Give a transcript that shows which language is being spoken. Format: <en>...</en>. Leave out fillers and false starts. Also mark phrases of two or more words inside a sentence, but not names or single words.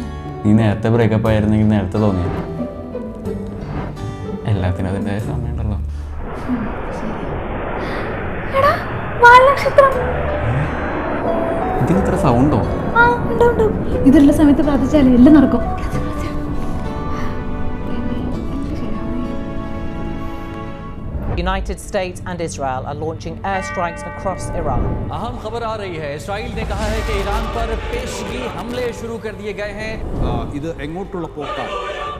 <ml>നീ നേരത്തെ ബ്രേക്കപ്പ് ആയിരുന്നെങ്കിൽ നേരത്തെ തോന്നിയ. എല്ലാത്തിനും അതിൻ്റെതായ സമയമുണ്ടല്ലോ. ഇതിന് ഇത്ര സൗണ്ടോ? ഇതിലുള്ള സമയത്ത് പ്രാർത്ഥിച്ചാലേ എല്ലാം നടക്കും.</ml> <en>United States and Israel are launching airstrikes across Iran.</en> <hi>अहम खबर आ रही है, इसराइल ने कहा है कि ईरान पर पेशगी हमले शुरू कर दिए गए हैं.</hi> <ml>ഇത് എങ്ങോട്ടുള്ള പോക്കാണ്?</ml>